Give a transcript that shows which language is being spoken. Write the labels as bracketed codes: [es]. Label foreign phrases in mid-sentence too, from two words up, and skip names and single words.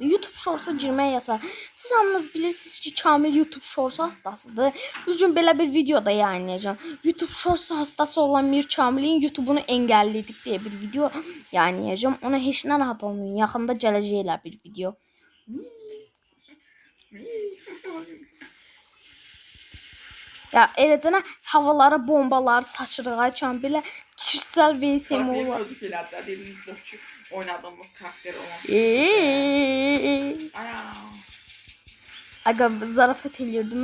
[az] YouTube Shorts-a girmək yasaq. Siz hamınız bilirsiniz ki, Kamil YouTube Shorts hastasıdır. Bu gün belə bir video da yayınlayacağım. [tr] YouTube Shorts hastası olan Mir Kamilin YouTube'unu engelledik diye bir video yayınlayacağım. [az] Ona heç narahat olmayın. Yaxında gələcək elə bir video. Ya eləcənə havalara bombalar saçırıq ay Kamil'e. [tr] Kişisel VSM olur. [az] Özü elədi. [tr] Dedim boşçu oynadığımız karakter olan. Aga zarafet ediyordum.